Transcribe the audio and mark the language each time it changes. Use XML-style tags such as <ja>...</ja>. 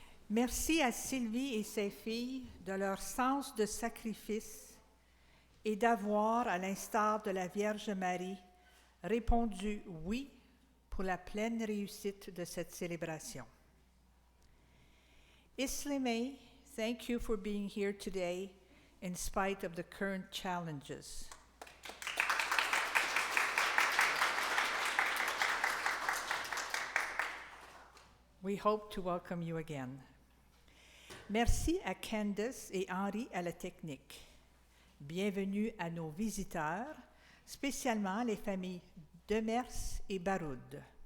<fr>Merci à Sylvie et ses filles de leur sens de sacrifice et d'avoir, à l'instar de la Vierge Marie, répondu oui pour la pleine réussite de cette célébration.</fr> <en>Islimé, thank you for being here today in spite of the current challenges. We hope to welcome you again.</en> <fr>Merci à Candace et Henri à la technique. Bienvenue à nos visiteurs, spécialement les familles Demers et Baroud.</fr>